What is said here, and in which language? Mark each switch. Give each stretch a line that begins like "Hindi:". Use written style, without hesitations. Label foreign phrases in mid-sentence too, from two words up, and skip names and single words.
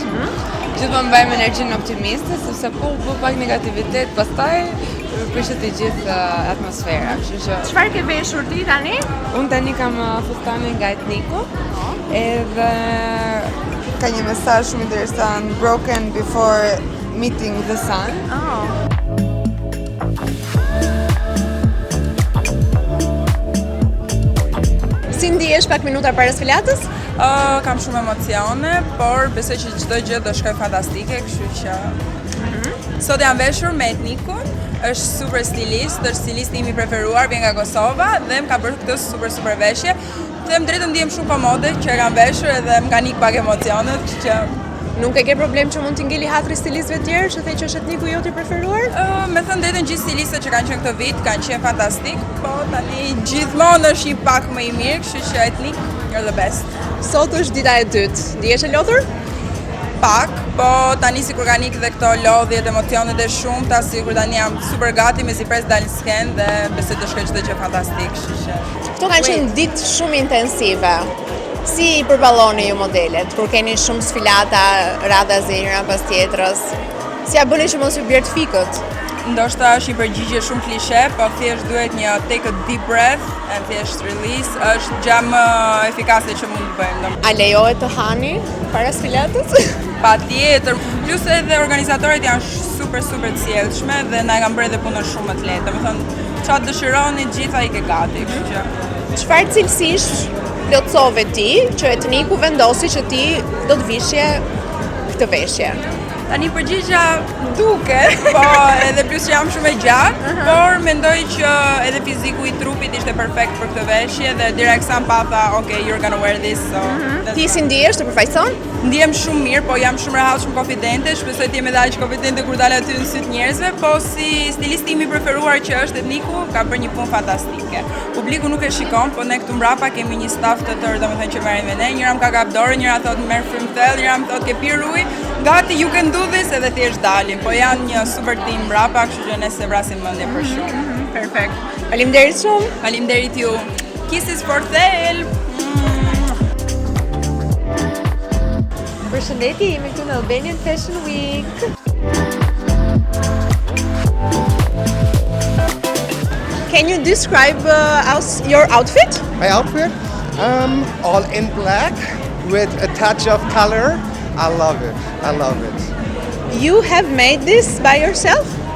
Albanian: Gjithmonë mbajmë energjinë optimiste, sepse po u bë pak negativitet, pastaj prishet e gjithë atmosfera. Kështu që Çfarë ke veshur ti tani? unë tani kam fustanin nga Etniku, edhe ka një mesazh shumë interesant,
English: broken before meeting the sun.
Albanian: Si ndihesh pak minuta para sfilatës? Kam shumë emocione, por besoj që çdo gjë do shkoj fantastike, kështu që sot jam veshur me Etnikun, është super stilist, është stilisti im i preferuar, vjen nga Kosova dhe më ka bërë këtë super veshje. Them drejtën ndihem shumë komode që e kam veshur edhe më kanë ikë pak emocionet, kështu që Nuk e ke problem që mund t'i ngeli hatri stilistëve tjerë që thej që është Etniku joti preferuar? me thënë drejtën gjithë stilistët që kanë qenë këtë vit kanë qenë fantastik, po tani gjithmonë është një pak më i mirë, kështu që Etnik
English: you're the best.
Albanian: Sot është dita e dytë. Ndihesh e lodhur? Pak, po tani sikur kanë ikë dhe këto lodhjet, emocionet e shumta, sikur tani jam super gati me si pres dal në skenë dhe besoj të shkoj çdo gjë fantastik, kështu që Këto kanë qenë ditë shumë intensive. Si i përballoni ju modelet, kur keni shumë sfilata, radha zëra pas tjetrës? Si ja bëni që mos ju bjerë fikët? ndoshta është një përgjigje shumë klishe, po thjesht duhet një
English: take a deep breath and
Albanian: thjesht release, është gjë më efikase që mund të bëjmë. A lejohet të hani para sfilatës? Patjetër, plus edhe organizatorët janë super të sjellshme dhe na e kanë bërë edhe punën shumë më të lehtë. Domethënë, çfarë dëshironi gjitha i ke gati, kështu që Çfarë cilësish plotësove ti që Etniku vendosi që ti do të vishje këtë veshje? tani përgjigja duket, po edhe plus që jam shumë e gjatë, por mendoj që edhe fiziku i trupit ishte perfekt për këtë veshje dhe direkt sa mpatha,
English: okay, you're gonna wear this, so
Albanian: Ti si ndihesh, të përfaqëson? Ndihem shumë mirë, po jam shumë rehat, shumë konfidente, shpresoj të jem edhe aq konfidente kur dal aty në syt njerëzve, po si stilisti im i preferuar që është Etniku, ka bërë një punë fantastike. Publiku nuk e shikon, po ne këtu mbrapa kemi një staf të tërë, domethënë që merren me ne, njëra më ka kap dorë, njëra thotë merr frymë thellë, njëra më thotë ke pirë ujë, gati
English: you can do this
Albanian: edhe thjesht dalin, po janë një super team mbrapa, kështu që ne se vrasim mendje për shumë. Perfekt. Faleminderit shumë. Faleminderit ju.
English: Kisses for thell.
Albanian: Përshëndetje, jemi këtu në Albanian Fashion Week.
English: Can you describe your outfit? My outfit, all in black with a touch of color. I love it. You have made this by yourself?